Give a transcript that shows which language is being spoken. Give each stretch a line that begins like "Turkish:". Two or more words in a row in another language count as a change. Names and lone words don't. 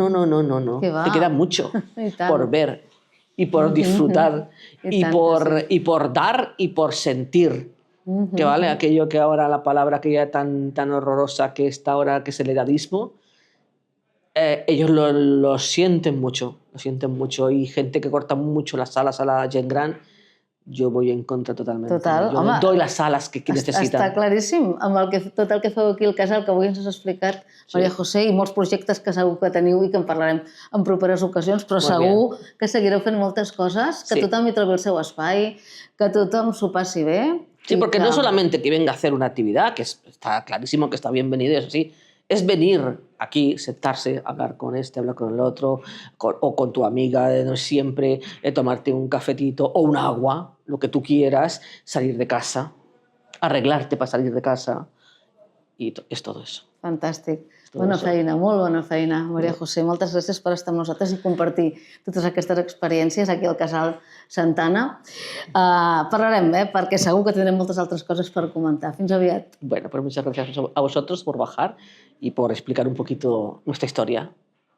Spanish: Te queda mucho por ver y por disfrutar y por dar y por sentir. Que vale aquello que ahora la palabra que ya tan horrorosa que está ahora, que es el edadismo, ellos lo sienten mucho, y gente que corta mucho las alas a
Catalan: la gent gran,
Spanish: jo voy en contra totalment.
Catalan: Total, jo home,
Spanish: doy las alas que necessiten.
Catalan: Està claríssim, amb tot el que feu aquí al casal, que avui ens has explicat, Maria José, i molts projectes que segur que teniu i que en parlarem en properes ocasions, però segur que seguireu fent moltes coses, que tothom hi trobi el seu espai, que tothom s'ho passi bé.
Spanish: Sí, porque no solamente que venga a hacer una actividad, que está clarísimo que está bienvenido, eso sí, es venir aquí, sentarse, hablar con este, hablar con el otro, o con tu amiga de siempre, tomarte un cafetito o un agua, lo que tú quieras, salir de casa, arreglarte para salir de casa, y es todo eso.
Catalan: Fantàstic. Bona feina, molt bona feina, Maria José. Moltes gràcies per estar amb nosaltres i compartir totes aquestes experiències aquí al Casal Santana. Parlarem, perquè segur que tindrem moltes altres coses per comentar. Fins aviat.
Spanish: Bueno, pues muchas gracias a vosotros por bajar y por explicar un poquito nuestra historia.